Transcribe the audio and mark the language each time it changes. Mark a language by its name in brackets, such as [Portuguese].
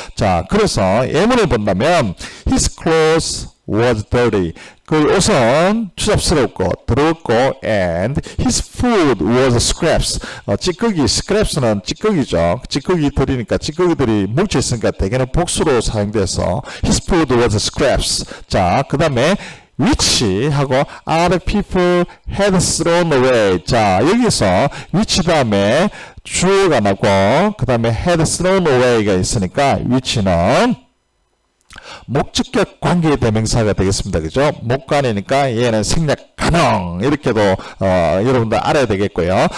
[Korean] 자, 그래서 예문을 본다면 [English] His clothes was dirty. [Korean] 그 옷은 추잡스럽고 더럽고 [English] and his food was scraps. [Korean] 찌꺼기, scraps는 찌꺼기죠. 찌꺼기들이니까 찌꺼기들이 뭉쳐있으니까 대개는 복수로 사용돼서 [English] his food was scraps. [Korean] 자, 그 다음에 [English] which 하고 other people had thrown away. [Korean] 자, 여기서 which 다음에 주어가 나고 그 다음에 [English] had thrown away [Korean] 가 있으니까 which는 목적격 관계 대명사가 되겠습니다. 그죠? 목관이니까 얘는 생략 가능 이렇게도 여러분들 알아야 되겠고요.